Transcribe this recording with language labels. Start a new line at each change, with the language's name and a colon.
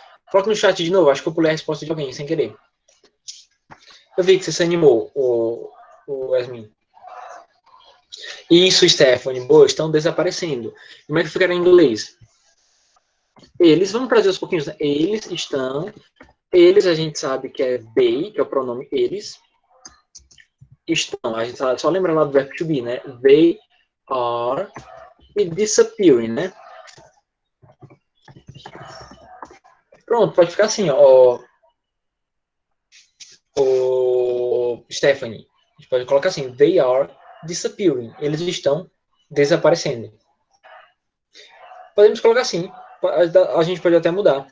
Portuguese: Coloca no chat de novo. Acho que eu pulei a resposta de alguém, sem querer. Eu vi que você se animou, o Yasmin. Isso, Stephanie. Boa, estão desaparecendo. Como é que ficará em inglês? Eles, vamos trazer aos pouquinhos. Né? Eles estão. Eles, a gente sabe que é they, que é o pronome eles. Estão. A gente só lembra lá do verbo to be, né?
English: They are e disappearing, né?
Portuguese: Pronto, pode ficar assim, ó. O Stephanie. A gente pode colocar assim:
English: they are disappearing.
Portuguese: Eles estão desaparecendo. Podemos colocar assim. A gente pode até mudar.